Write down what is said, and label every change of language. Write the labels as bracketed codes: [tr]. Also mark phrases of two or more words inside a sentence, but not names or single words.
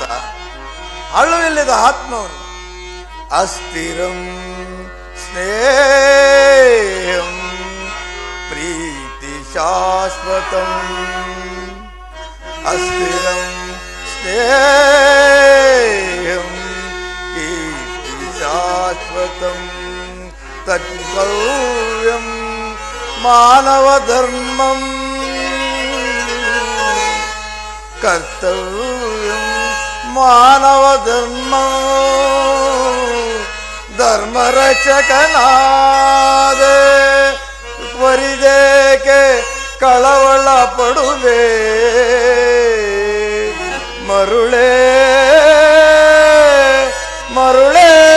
[kn] ಹಳ್ಳವಿಲ್ಲದ ಆತ್ಮವನ್ನು. [sa] ಅಸ್ಥಿರಂ ಸ್ನೇಹಂ ಪ್ರೀತಿ ಶಾಶ್ವತಂ. ಅಸ್ಥಿರಂ ಸ್ನೇಹಂ ಕೀರ್ತಿ ಶಾಶ್ವತಂ. ತತ್ಕೌರ್ಯಂ ಮಾನವ ಧರ್ಮಂ ಕರ್ತವ್ಯಂ ಮಾನವ ಧರ್ಮ. [kn] ಧರ್ಮರಕ್ಷಕನಾದೆ ವರಿದೇಕೆ ಕಳವಳ ಪಡುವೆ ಮರುಳೇ ಮರುಳೇ.